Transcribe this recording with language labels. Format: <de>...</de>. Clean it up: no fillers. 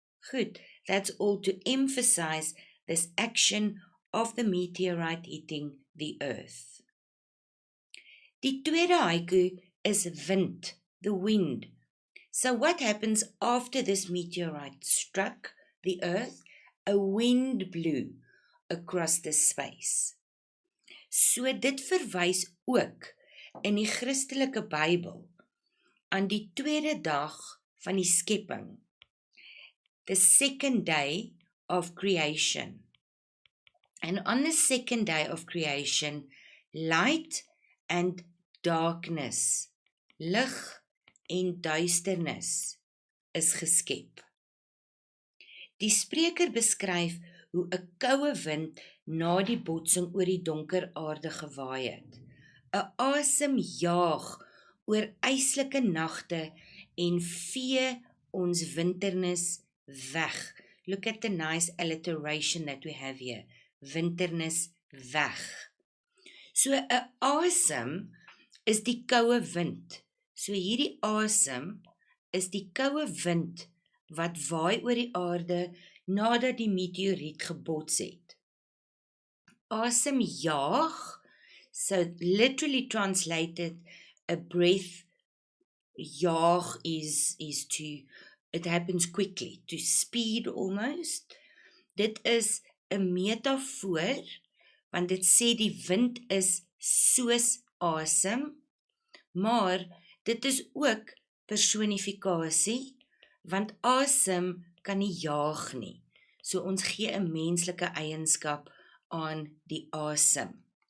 <en>Goed, that's all to emphasize this action of the meteorite hitting the earth.</en> <af>Die tweede haiku is wind,</af> <en>the wind. So what happens after this meteorite struck the earth? A wind blew across the space.</en> <af>So dit verwys ook in die Christelike Bybel aan die tweede dag van die skepping,</af> <en>the second day of creation. And on the second day of creation, light and darkness,</en> <af>lig en duisternis,</af> <en>is geskep.</en> <af>Die spreker beskryf hoe 'n koue wind na die botsing oor die donker aarde gewaai het. 'n Asem jaag oor yslike nagte en vee ons winternis weg.</af> <en>Look at the nice alliteration that we have here.</en> <af>Winternis weg. So 'n asem is die koue wind. So hierdie asem is die koue wind wat waai oor die aarde nadat die meteoriet gebots het. Asem jaag,</af> <en>so literally translated, a breath, jaag is to, it happens quickly, to speed almost.</en> <af>Dit is 'n metafoor, want dit sê die wind is soos asem, maar dit is ook personifikasie, want asem kan nie jaag nie. So ons gee 'n menslike eienskap aan die asem.</af>